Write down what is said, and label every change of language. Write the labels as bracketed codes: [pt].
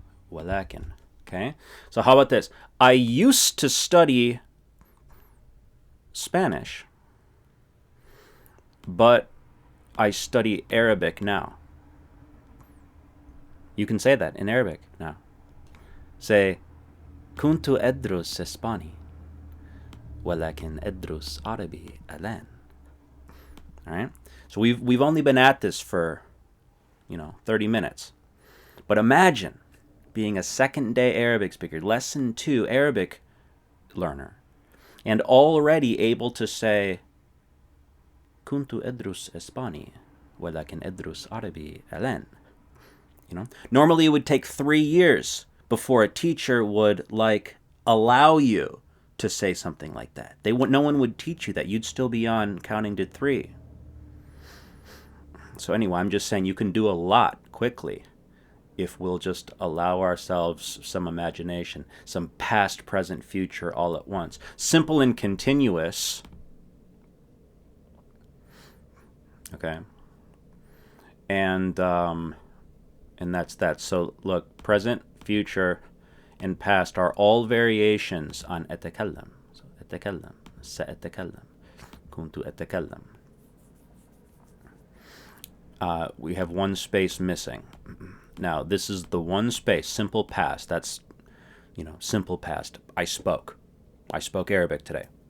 [ar] ولكن, [en] okay? So how about this? I used to study Spanish, but I study Arabic now. You can say that in Arabic now. Say [ar] كنت أدرس إسباني ولكن أدرس عربي الآن. [en] All right? So we've only been at this for 30 minutes. But imagine being a second-day Arabic speaker, lesson 2 Arabic learner, and already able to say [ar] كنت أدرس إسباني ولكن أدرس عربي الآن. [en] Normally it would take 3 years before a teacher would allow you to say something like that. No one would teach you that. You'd still be on counting to 3. So anyway, I'm just saying you can do a lot quickly if we'll just allow ourselves some imagination, some past, present, future all at once. Simple and continuous. Okay. And that's that. So look, present, future, and past are all variations on أتكلم. So [ar] أتكلم, سأتكلم, كنت أتكلم. [en] We have one space missing. Now, this is the one space, simple past. That's, simple past. I spoke Arabic today.